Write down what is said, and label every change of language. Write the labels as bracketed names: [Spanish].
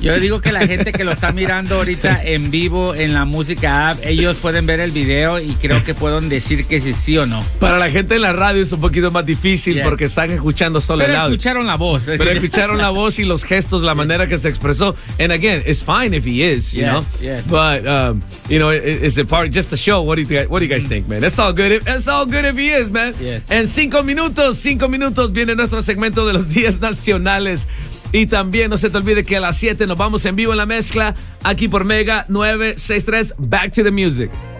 [Spanish] Yo digo que la gente que lo está mirando ahorita en vivo en la música app, ellos pueden ver el video y creo que pueden decir que si sí o no. Para la gente en la radio es un poquito más difícil porque están escuchando solo pero el audio. Pero escucharon la voz. Pero escucharon la voz y los gestos, la manera que se expresó. [English] And again, it's fine if he is, you know? But, you know, it's a part, just a show. What do you guys think, man? It's all good if he is, man. Yes. [Spanish] En cinco minutos viene nuestro segmento de los días nacionales. Y también no se te olvide que a las 7 nos vamos en vivo en la mezcla aquí por Mega 963. [English] Back to the music.